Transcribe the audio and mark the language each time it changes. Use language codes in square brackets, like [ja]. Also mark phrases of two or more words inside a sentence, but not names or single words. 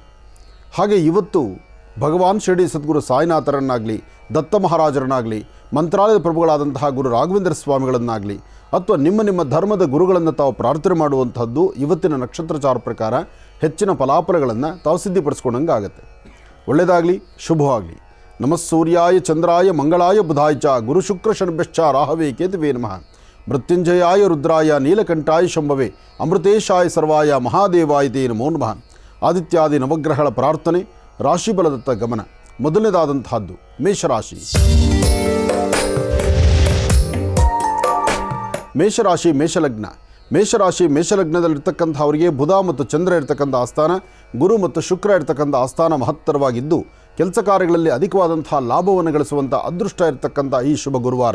[kn] ಹಾಗೆ ಇವತ್ತು ಭಗವಾನ್ ಶಿರಡಿ ಸದ್ಗುರು ಸಾಯಿನಾಥರನ್ನಾಗಲಿ, ದತ್ತ ಮಹಾರಾಜರನ್ನಾಗಲಿ, ಮಂತ್ರಾಲಯದ ಪ್ರಭುಗಳಾದಂತಹ ಗುರು ರಾಘವೇಂದ್ರ ಸ್ವಾಮಿಗಳನ್ನಾಗಲಿ ಅಥವಾ ನಿಮ್ಮ ಧರ್ಮದ ಗುರುಗಳನ್ನು ತಾವು ಪ್ರಾರ್ಥನೆ ಮಾಡುವಂಥದ್ದು ಇವತ್ತಿನ ನಕ್ಷತ್ರಚಾರ ಪ್ರಕಾರ ಹೆಚ್ಚಿನ ಫಲಾಫಲಗಳನ್ನು ತಾವು ಸಿದ್ಧಿಪಡಿಸ್ಕೊಂಡಂಗೆ ಆಗುತ್ತೆ. ಒಳ್ಳೆಯದಾಗಲಿ, ಶುಭವಾಗಲಿ. [sa] ನಮಃ ಸೂರ್ಯಾಯ ಚಂದ್ರಾಯ ಮಂಗಳಾಯ ಬುಧಾಯ ಚ ಗುರು ಶುಕ್ರ ಶನಿಭ್ಯಶ್ಚ ರಾಹವೇ ಕೇತುವೇ ನಮಃ. ಮೃತ್ಯುಂಜಯಾಯ ರುದ್ರಾಯ ನೀಲಕಂಠಾಯ ಶಂಭವೇ ಅಮೃತೇಶಾಯ ಸರ್ವಾಯ ಮಹಾದೇವಾಯ ತೇ ನಮೋ ನಮಃ. [kn] ಆದಿತ್ಯಾದಿ ನವಗ್ರಹಗಳ ಪ್ರಾರ್ಥನೆ, ರಾಶಿಫಲದತ್ತ ಗಮನ. ಮೊದಲನೇದಾದಂತಹದ್ದು ಮೇಷರಾಶಿ. ಮೇಷರಾಶಿ ಮೇಷಲಗ್ನ. ಮೇಷಲಗ್ನದಲ್ಲಿರ್ತಕ್ಕಂಥವರಿಗೆ ಬುಧ ಮತ್ತು ಚಂದ್ರ ಇರ್ತಕ್ಕಂಥ ಆಸ್ಥಾನ, ಗುರು ಮತ್ತು ಶುಕ್ರ ಇರ್ತಕ್ಕಂಥ ಆಸ್ಥಾನ ಮಹತ್ತರವಾಗಿದ್ದು ಕೆಲಸ ಕಾರ್ಯಗಳಲ್ಲಿ ಅಧಿಕವಾದಂತಹ ಲಾಭವನ್ನು ಗಳಿಸುವಂಥ ಅದೃಷ್ಟ ಇರತಕ್ಕಂಥ ಈ ಶುಭ ಗುರುವಾರ.